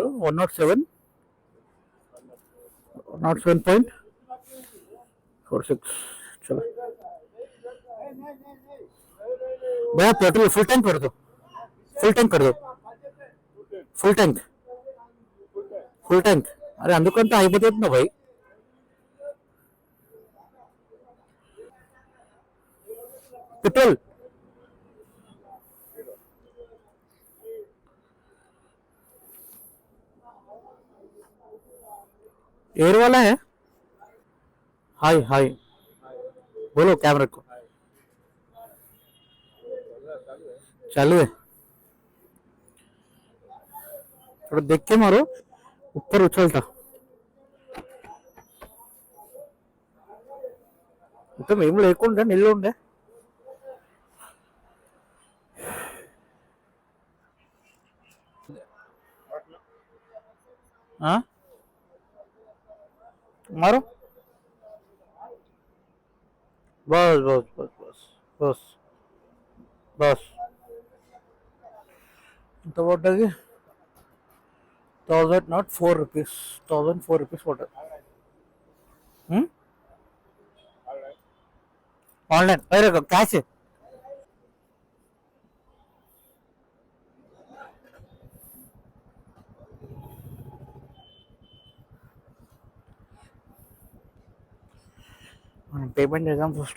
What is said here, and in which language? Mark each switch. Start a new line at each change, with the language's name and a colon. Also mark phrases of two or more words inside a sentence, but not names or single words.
Hindi: 107, 107.46. చలో भैया, पेट्रोल फुल टैंक कर दो. फुल टैंक कर दो. फुल टैंक, फुल टैंक. अरे
Telugu: అందుకంటే అయిపోతుంది
Hindi: भाई. पेट्रोल एयर वाला है. हाय हाय बोलो कैमरा को. चालू है. थोड़ा देख के मारो, ऊपर उछलता.
Telugu: మొత్తం ఏం లేకుండా నీళ్ళు ఉండే.
Hindi: मारो बस बस बस बस बस बस
Telugu: ఎంత పడ్డది 1000 నాట్ 4 రూపీస్ 1004 రూపీస్ పడ్డది ఆన్లైన్ వేరే క్యాష్ మనం పేమెంట్ చేద్దాం ఫస్ట్.